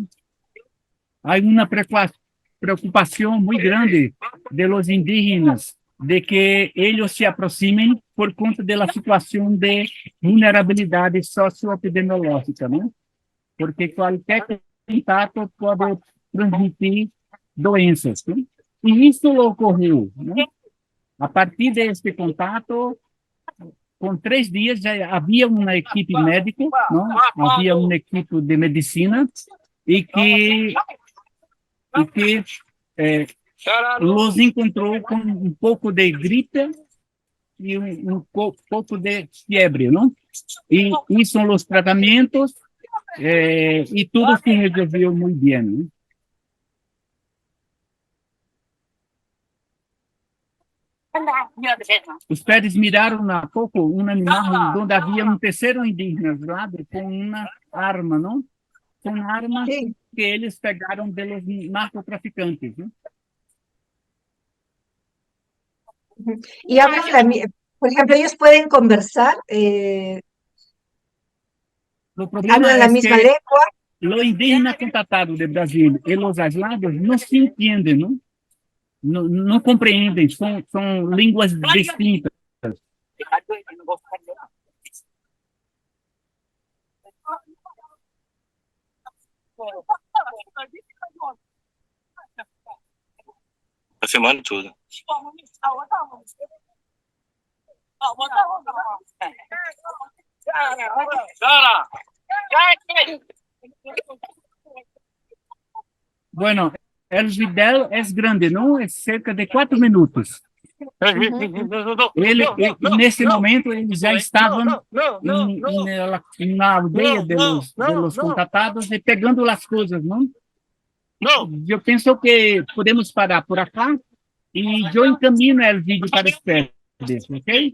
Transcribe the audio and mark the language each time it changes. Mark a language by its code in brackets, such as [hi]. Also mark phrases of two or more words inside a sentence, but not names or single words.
[es] Hay una preocupación muy grande de los indígenas de que ellos se aproximen [pt] por conta de [es] la situación de vulnerabilidad socioepidemiológica, ¿no? Porque cualquier contacto puede transmitir doenças, ¿no? Y esto lo ocurrió, ¿no? A partir de este contacto, [pt] com 3 dias já havia uma equipe médica, não? Havia uma equipe de medicina e que los encontrou com um pouco de gripe e pouco de febre, não? E isso são os tratamentos e tudo se resolveu muito bem, não? Os padres miraram a pouco um animal onde havia um terceiro indígena lá com uma arma, não? Com armas [es] Sí. [pt] que eles pegaram dos narcotraficantes, não? [es] Y hablan por ejemplo, ellos pueden conversar, [pt] O problema [es] hablan [pt] é [es] la misma [pt] que [es] lengua. [pt] os indígenas contatados de Brasil e os aislados não se entendem, não? Não compreendem, são línguas distintas. Tá filmando tudo. [es] Bueno, el video es grande, ¿no? Es cerca de 4 minutos. [pt] Nesse momento, eles já estavam na aldeia dos contatados e pegando as coisas, não? Eu penso que podemos parar por acá e eu encaminho o vídeo para os padres, ok?